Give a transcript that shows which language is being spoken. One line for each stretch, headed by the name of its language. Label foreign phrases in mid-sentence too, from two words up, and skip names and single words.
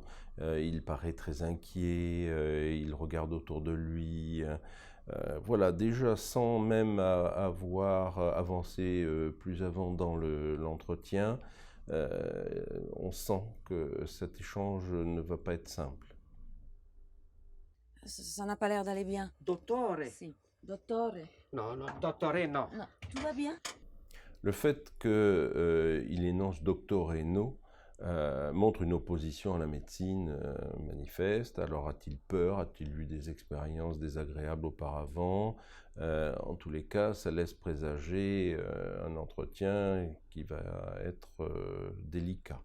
French: Il paraît très inquiet, il regarde autour de lui. Voilà, déjà sans même avoir avancé plus avant dans l'entretien, on sent que cet échange ne va pas être simple. Ça n'a pas l'air d'aller bien.
Italian: Dottore? Si. Dottore? Non, non, dottore, non.
French: Non, tout va bien? Le fait qu'il énonce doctor et no montre une opposition à la médecine manifeste. Alors a-t-il peur? A-t-il eu des expériences désagréables auparavant? En tous les cas, ça laisse présager un entretien qui va être délicat.